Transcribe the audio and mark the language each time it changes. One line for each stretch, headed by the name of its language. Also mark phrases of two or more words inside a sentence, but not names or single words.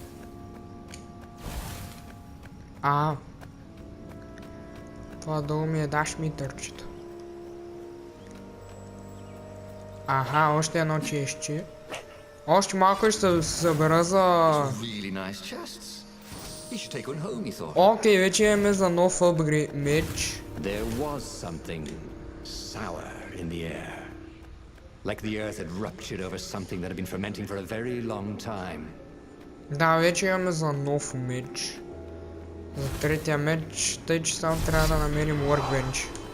Bulgarian: Това долу ми е даш митърчето. Още едно чешче. Още малко ще се събера за... Окей, вече имаме за нов апгрейд меч.
English: There was something sour in the air. Like the earth had ruptured over something that had been fermenting for a very long time.
Bulgarian: Да, вече имаме за нов меч. За третия меч, тъй че само трябва да намерим workbench.